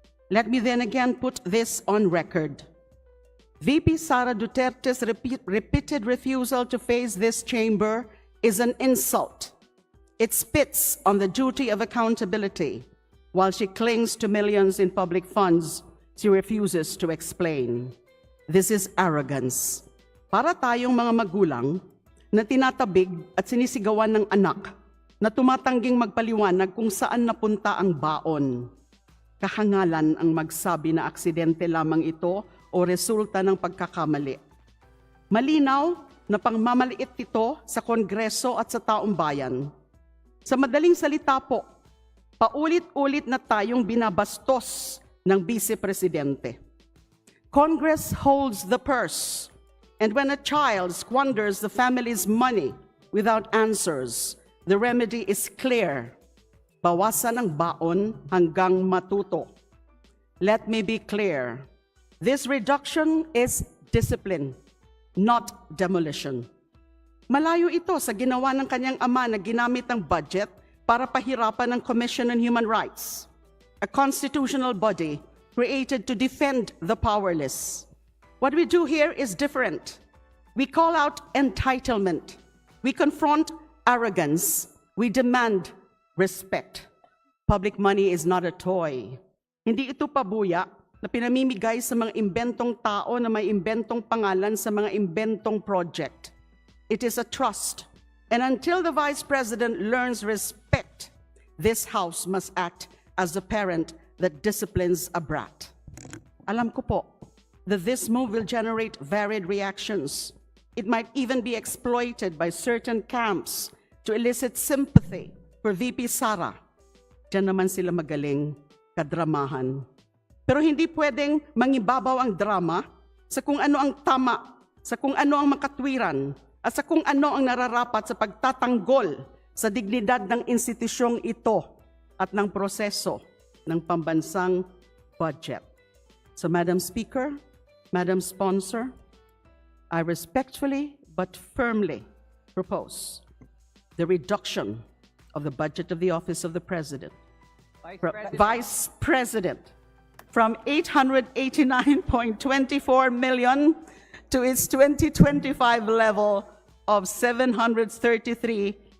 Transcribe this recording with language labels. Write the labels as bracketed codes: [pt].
[en] Let me then again put this on record. VP Sara Duterte's repeated refusal to face this chamber is an insult. It spits on the duty of accountability. While she clings to millions in public funds, she refuses to explain. This is arrogance. [tl] Para tayong mga magulang na tinatabig at sinisigawan ng anak na tumatangging magpaliwanag kung saan napunta ang baon. Kahangalan ang magsabi na aksidente lamang ito o resulta ng pagkakamali. Malinaw na pangmamaliit ito sa Kongreso at sa taong bayan. Sa madaling salita po, paulit-ulit na tayong binabastos ng Vice Presidente. [en] Congress holds the purse, and when a child squanders the family's money without answers, the remedy is clear. [tl] Bawasan ang baon hanggang matuto. [en] Let me be clear. This reduction is discipline, not demolition. [tl] Malayo ito sa ginawa ng kanyang ama na ginamit ang budget para pahirapan ang Commission on Human Rights, [en] a constitutional body created to defend the powerless. What we do here is different. We call out entitlement. We confront arrogance. We demand respect. Public money is not a toy. [tl] Hindi ito pabuya na pinamimigay sa mga imbentong tao na may imbentong pangalan sa mga imbentong project. [en] It is a trust. And until the Vice President learns respect, this House must act as the parent that disciplines a brat. [tl] Alam ko po [en] that this move will generate varied reactions. It might even be exploited by certain camps to elicit sympathy for VP Sara. [tl] Diyan naman sila magaling, kadramahan. Pero hindi pwedeng mangibabaw ang drama sa kung ano ang tama, sa kung ano ang makatwiran, at sa kung ano ang nararapat sa pagtatanggol sa dignidad ng institusyong ito at ng proseso ng pambansang budget. [en] So, Madam Speaker, Madam Sponsor, I respectfully but firmly propose the reduction of the budget of the Office of the President, Vice President, from 889.24 million to its 2025 level of 733.2